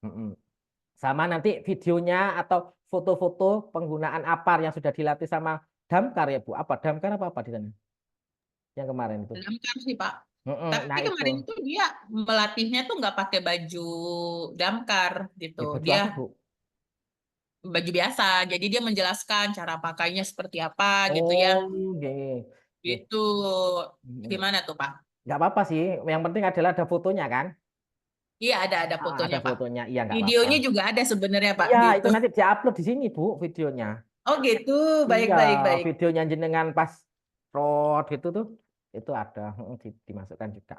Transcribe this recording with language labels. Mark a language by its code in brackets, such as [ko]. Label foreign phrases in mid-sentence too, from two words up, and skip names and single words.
[id] Sama nanti videonya atau foto-foto penggunaan APAR yang sudah dilatih sama Damkar ya Bu. Apa Damkar apa di sana? Yang kemarin itu. Damkar sih, Pak. Tapi Nah itu. kemarin tuh dia melatihnya tuh nggak pakai baju damkar gitu. Ya, baju Dia apa Bu? baju biasa. Jadi dia menjelaskan cara pakainya seperti apa gitu ya. Oh, nggih. Nggih. Itu gimana tuh, Pak? Nggak apa-apa sih, yang penting adalah ada fotonya kan? Iya, ada fotonya, Ada Pak. fotonya, iya nggak apa-apa. Videonya juga ada sebenarnya, Pak, Iya, gitu. itu nanti diupload di sini Bu, videonya. Oh, gitu. Baik, Iya, baik, baik. videonya jenengan pas road gitu tuh, itu ada, dimasukkan juga.